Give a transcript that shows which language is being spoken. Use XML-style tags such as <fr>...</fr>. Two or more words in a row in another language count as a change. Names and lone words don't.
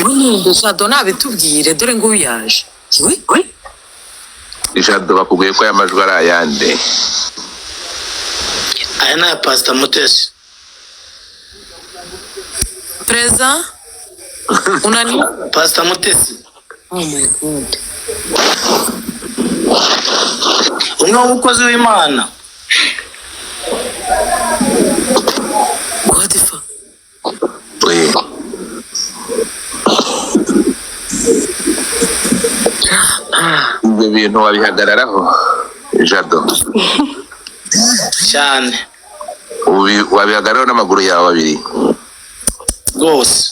<rw>Jado nabitubwire dore ngo uyaje Jado bakubwiye ko aya majwi ari ayande aya ni aya Pastor Mutesi Preza unani Pastor Mutesi</rw> <en>oh my god</en> <rw>umwe w'umukozi w'Imana</rw> <en>what the fuck</en> <rw>ibyo bintu wabihagararaho Jado cyane wabihagararaho n'amaguru yawe abiri rwose</rw>